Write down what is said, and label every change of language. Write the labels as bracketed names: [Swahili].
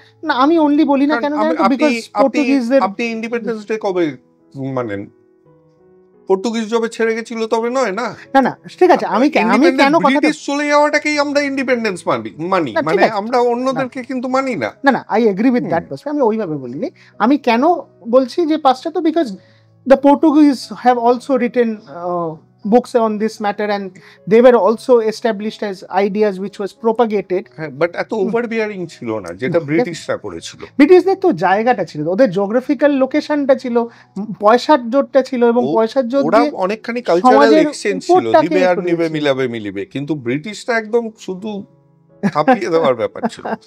[Bangla] না আমি অনলি বলি না কেন, পর্তুগিজদের আপনি ইন্ডিপেন্ডেন্স ডে কবে মানেন? পর্তুগিজ যবে ছেড়ে গেছিল তবে নয় না? না না ঠিক আছে, আমি কেন ব্রিটিশ চলে যাওয়াটাকেই আমরা ইন্ডিপেন্ডেন্স মানি, মানে আমরা অন্যদেরকে কিন্তু মানি না। না না [English] I agree with that perspective, [Bangla] আমি ওইভাবে বলিনি। আমি কেন বলছি যে পাশ্চাত্য, [English] because the Portuguese have also written books on this matter and they were also established as ideas which was propagated, [Bangla] but এত ওভারবিয়ারিং ছিল না যেটা ব্রিটিশরা করেছিল। ব্রিটিশদের তো জায়গাটা ছিল, ওদের জিওগ্রাফিক্যাল লোকেশনটা ছিল, পয়সার জোরটা ছিল, এবং পয়সার জোর দিয়ে অনেকখানি কালচারাল এক্সচেঞ্জ ছিল, দিবে আর নিবে মিলাবে মিলিবে, কিন্তু ব্রিটিশরা একদম শুধু ছাপিয়ে দেওয়ার ব্যাপার ছিল।